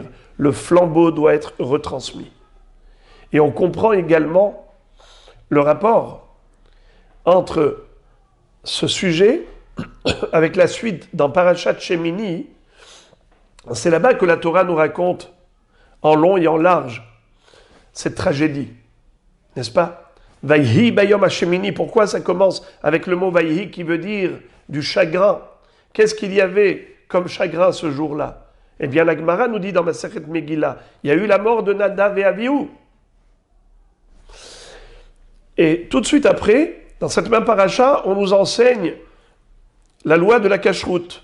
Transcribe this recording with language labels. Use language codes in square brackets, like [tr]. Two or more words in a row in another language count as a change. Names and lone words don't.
[fr] Le flambeau doit être retransmis. Et on comprend également le rapport entre ce sujet avec la suite dans [he] פרשת שמיני. [fr] C'est là-bas que la Torah nous raconte en long et en large cette tragédie, n'est-ce pas? [he] ויהי ביום השמיני. [fr] Pourquoi ça commence avec le mot vayhi qui veut dire du chagrin? Qu'est-ce qu'il y avait comme chagrin ce jour-là? Eh bien, la Gemara nous dit dans [he] מסכת מגילה, [fr] il y a eu la mort de Nadav et Avihu. Et tout de suite après, dans cette même paracha, on nous enseigne la loi de la cacheroute.